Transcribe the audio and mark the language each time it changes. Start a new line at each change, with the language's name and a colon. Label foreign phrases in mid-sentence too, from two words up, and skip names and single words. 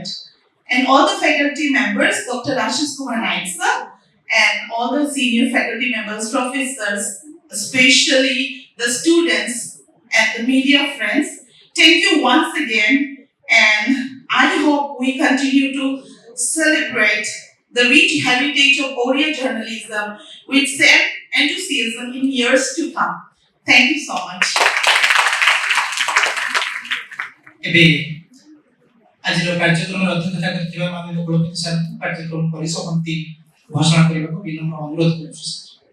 English: And all the faculty members, Dr. Ashish Kumar Naik sir, and all the senior faculty members, professors, especially the students and the media friends, thank you once again, and I hope we continue to celebrate the rich heritage of Oriya journalism with same enthusiasm in years to come. Thank you so much.
Odia: ଏବେ ଆଜିର କାର୍ଯ୍ୟକ୍ରମର ଅଧ୍ୟକ୍ଷତା କରିଥିବା ମାନନୀୟ କୁଳପତି ସାର୍ କାର୍ଯ୍ୟକ୍ରମ ପରିସମାପ୍ତି ଘୋଷଣା କରିବାକୁ ବିନମ୍ର ଅନୁରୋଧ କରୁଛୁ।